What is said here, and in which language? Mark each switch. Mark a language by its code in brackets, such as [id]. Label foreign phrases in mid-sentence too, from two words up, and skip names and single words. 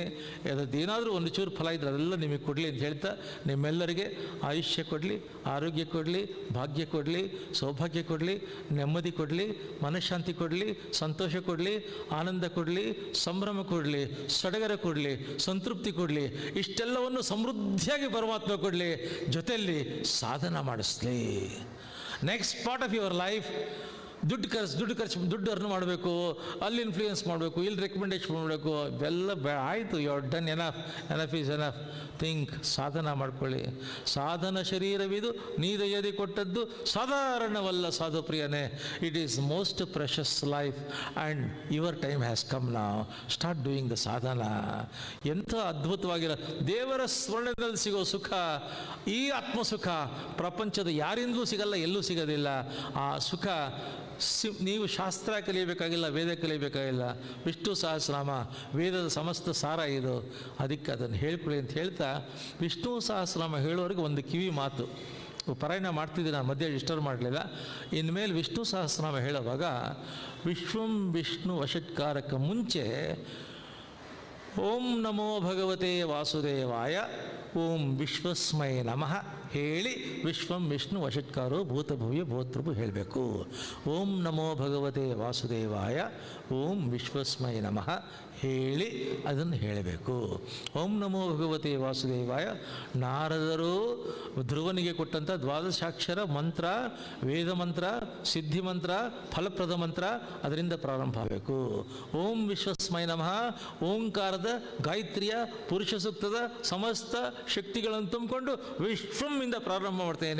[kn] ಅದರದ್ದೇನಾದರೂ ಒಂದು ಚೂರು ಫಲ ಇದ್ದರೆ ಅದೆಲ್ಲ ನಿಮಗೆ ಕೊಡಲಿ ಅಂತ ಹೇಳ್ತಾ, ನಿಮ್ಮೆಲ್ಲರಿಗೆ ಆಯುಷ್ಯ ಕೊಡಲಿ, ಆರೋಗ್ಯ ಕೊಡಲಿ, ಭಾಗ್ಯ ಕೊಡಲಿ, ಸೌಭಾಗ್ಯ ಕೊಡಲಿ, ನೆಮ್ಮದಿ ಕೊಡಲಿ, ಮನಃಶಾಂತಿ ಕೊಡಲಿ, ಸಂತೋಷ ಕೊಡಲಿ, ಆನಂದ ಕೊಡಲಿ, ಸಂಭ್ರಮ ಕೊಡಲಿ, ಸಡಗರ ಕೊಡಲಿ, ಸಂತೃಪ್ತಿ ಕೊಡಲಿ. ಇಷ್ಟೆಲ್ಲವನ್ನು ಸಮೃದ್ಧಿಯಾಗಿ ಪರಮಾತ್ಮ ಕೊಡಲಿ, ಜೊತೆಯಲ್ಲಿ ಸಾಧನ ಮಾಡಿಸ್ಲಿ. [en] Next part of your life [kn] ದುಡ್ಡು ಅರ್ನ್ ಮಾಡಬೇಕು, ಅಲ್ಲಿ ಇನ್ಫ್ಲೂಯೆನ್ಸ್ ಮಾಡಬೇಕು, ಇಲ್ಲಿ ರೆಕಮೆಂಡೇಶನ್ ಮಾಡಬೇಕು, ಇವೆಲ್ಲ ಆಯಿತು. [en] You are done enough is enough. Think, [kn] ಸಾಧನ ಮಾಡ್ಕೊಳ್ಳಿ. ಸಾಧನ ಶರೀರವಿದು ನೀದಯದಿ ಕೊಟ್ಟದ್ದು ಸಾಧಾರಣವಲ್ಲ ಸಾಧು ಪ್ರಿಯನೇ. [en] It is most precious life and your time has come now. Start doing the ಸಾಧನ. [kn] ಎಂಥ ಅದ್ಭುತವಾಗಿರೋ ದೇವರ ಸ್ಮರಣೆಯಲ್ಲಿ ಸಿಗೋ ಸುಖ, ಈ ಆತ್ಮಸುಖ ಪ್ರಪಂಚದ ಯಾರಿಂದಲೂ ಸಿಗಲ್ಲ, ಎಲ್ಲೂ ಸಿಗೋದಿಲ್ಲ. ಆ ಸುಖ ನೀವು ಶಾಸ್ತ್ರ ಕಲಿಯಬೇಕಾಗಿಲ್ಲ, ವೇದ ಕಲಿಯಬೇಕಾಗಿಲ್ಲ. ವಿಷ್ಣು ಸಹಸ್ರನಾಮ ವೇದದ ಸಮಸ್ತ ಸಾರ ಇದು. ಅದಕ್ಕೆ ಅದನ್ನು ಹೇಳ್ಕೊಳ್ಳಿ ಅಂತ ಹೇಳ್ತಾ, ವಿಷ್ಣು ಸಹಸ್ರನಾಮ ಹೇಳೋರಿಗೆ ಒಂದು ಕಿವಿ ಮಾತು. ಪಾರಾಯಣ ಮಾಡ್ತಿದ್ದೀನಿ, ನಾನು ಮಧ್ಯೆ ಡಿಸ್ಟರ್ಬ್ ಮಾಡಲಿಲ್ಲ. ಇನ್ಮೇಲೆ ವಿಷ್ಣು ಸಹಸ್ರನಾಮ ಹೇಳುವಾಗ ವಿಶ್ವಂ ವಿಷ್ಣು ವಷಟ್ಕಾರಕ್ಕೆ ಮುಂಚೆ [sa] ಓಂ ನಮೋ ಭಗವತೆ ವಾಸುದೇವಾಯ, ಓಂ ವಿಶ್ವಸ್ಮೈ ನಮಃ [kn] ಹೇಳಿ [sa] ವಿಶ್ವಂ ವಿಷ್ಣು ವಷಟ್ಕಾರೋ ಭೂತಭವ್ಯ ಭೂತೃಪು [kn] ಹೇಳಬೇಕು. [sa] ಓಂ ನಮೋ ಭಗವತೆ ವಾಸುದೇವಾಯ, ಓಂ ವಿಶ್ವಸ್ಮೈ ನಮಃ [kn] ಹೇಳಿ ಅದನ್ನು ಹೇಳಬೇಕು. [sa] ಓಂ ನಮೋ ಭಗವತೆ ವಾಸುದೇವಾಯ [kn] ನಾರದರು ಧ್ರುವನಿಗೆ ಕೊಟ್ಟಂಥ ದ್ವಾದಶಾಕ್ಷರ ಮಂತ್ರ, ವೇದ ಮಂತ್ರ, ಸಿದ್ಧಿ ಮಂತ್ರ, ಫಲಪ್ರದ ಮಂತ್ರ, ಅದರಿಂದ ಪ್ರಾರಂಭ ಆಗಬೇಕು. [sa] ಓಂ ವಿಶ್ವಸ್ಮೈ ನಮಃ [kn] ಓಂಕಾರದ ಗಾಯತ್ರಿಯ ಪುರುಷ ಸೂಕ್ತದ ಸಮಸ್ತ ಶಕ್ತಿಗಳನ್ನು ತುಂಬಿಕೊಂಡು ವಿಶ್ವಮಿಂದ ಪ್ರಾರಂಭ ಮಾಡ್ತೇನೆ.